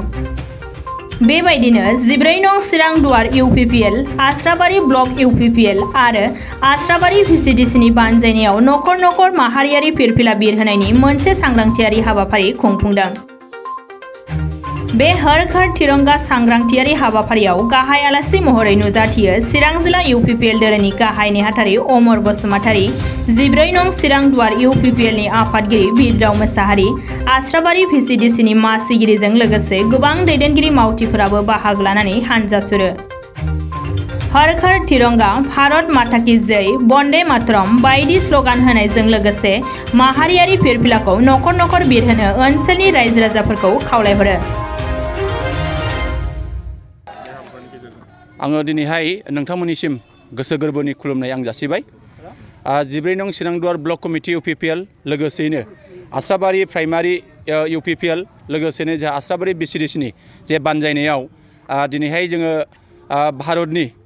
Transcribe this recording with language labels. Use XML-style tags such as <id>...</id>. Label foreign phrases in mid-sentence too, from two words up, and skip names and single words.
<brx>बेबायदिनो 14 नं चिरां दुवार इउपिपिएल, आस्राबारि ब्लक इउपिपिएल आरो आस्राबारि भिसिडिसिनि बानजायनायाव नखर नखर माहारियारि फिरफिला बिरहोनायनि मोनसे सांग्रांथियारि हाबाफारि खुंफुंदों। बे हर घर तिरंगा सांग्रांथियारि हाबाफारियाव गाहाय आलासि महरै नुजाथियो चिरां जिल्ला इउपिपिएल दोलोनि गाहाय नेहाथारि अमर बसुमतारी, 14 नं चिरां दुवार इउपिपिएलनि आफादगिरि बिरदाव मोसाहारि, आस्राबारि भिसिडिसिनि मासिगिरिजों लोगोसे गोबां दैदेनगिरि मावथिफोराबो बाहागो लानानै हानजा सुरो।</brx> <hi>हर घर तिरंगा, भारत माता की जय, वंदे मातरम</hi> <brx>बायदि स्लगान होनायजों लोगोसे माहारियारि फिरफिलाखौ नखर नखर बिरहोनो ओनसोलनि रायजो राजाफोरखौ खावलायहरो। आङो दिनैहाय नोंथांमोननिसिम गोसो गोरबोनि खुलुमनाय आं जासिबाय। 14 नं चिरां दुवार</brx> <en>block committee</en> <brx>इउपिपिएल लोगोसेयैनो आस्राबारि प्राइमारि इउपिपिएल लोगोसेनो जोंहा आस्राबारि भिसिडिसिनि जे बानजायनायाव दिनैहाय जोङो भारतनि</brx>